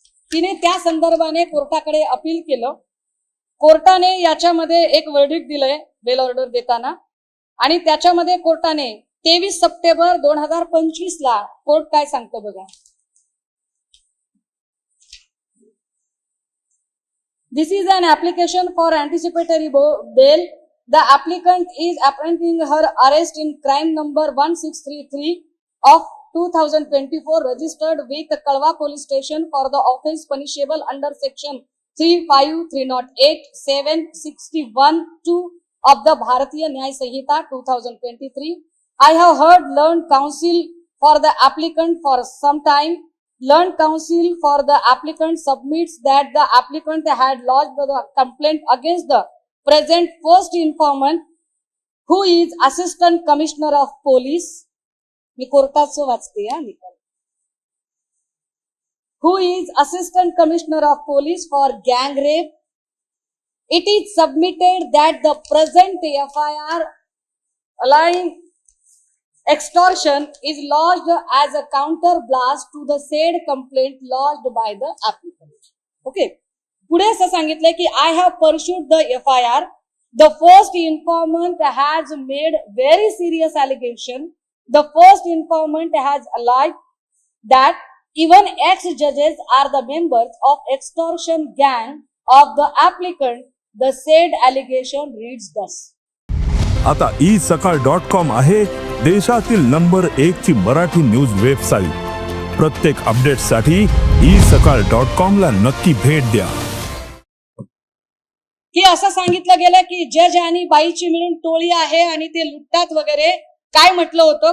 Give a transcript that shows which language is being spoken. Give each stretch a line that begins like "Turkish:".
Marathi: तिने त्या संदर्भाने कोर्टाकडे अपील केलं. कोर्टाने याच्यामध्ये एक वर्डिक्ट दिलंय बेल ऑर्डर देताना आणि त्याच्यामध्ये कोर्टाने 23 सप्टेंबर 2025 ला कोर्ट काय सांगतं बघा.
English: This is an application for anticipatory bail. The applicant is apprehending her arrest in crime number 1633 of 2024 registered with Kalwa Police Station for the offence punishable under section 35308 761 2 of the Bharatiya Nyay Sanhita 2023. I have heard learned counsel for the applicant for some time. Learned counsel for the applicant submits that the applicant had lodged the complaint against the present first informant who is Assistant Commissioner of Police.
Marathi: मी कोर्टाचं वाचते या निकाल.
English: Who is Assistant Commissioner of Police for gang rape. It is submitted that the present FIR allying extortion is lodged as a counter blast to the said complaint lodged by the applicant. Okay.
Marathi: पुढे असं सांगितलंय की
English: I have pursued the FIR. The first informant has made very serious allegation. The first informant has alleged that even ex-judges are the members of extortion gang of the applicant. The said allegation reads thus.
Marathi: आता isakal.com आहे देशातील number 1 ची Marathi news website. प्रत्येक अपडेटसाठी isakal.com ला नक्की भेट द्या. की असं सांगितलं गेलं की जज आणि बाईची मिळून टोळी आहे आणि ते लुटतात वगैरे काय म्हटलं होतं.